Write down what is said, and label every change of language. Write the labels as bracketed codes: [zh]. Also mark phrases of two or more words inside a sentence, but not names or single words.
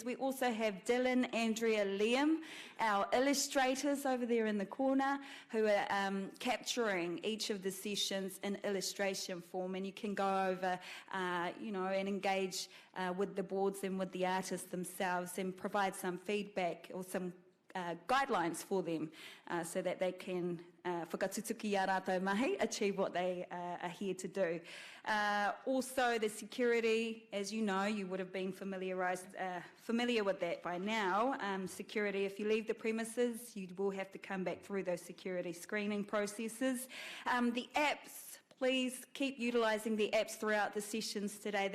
[en] We also have Dylan, Andrea, Liam, our illustrators over there in the corner, who are capturing each of the sessions in illustration form, and you can go over, and engage with the boards and with the artists themselves and provide some feedback or some guidelines for them so that they can [mi] whakatutuki a rātou mahi, [en] achieve what they are here to do. Also, the security, as you know, you would have been familiar with that by now. Security, if you leave the premises, you will have to come back through those security screening processes. The apps, please keep utilising the apps throughout the sessions today.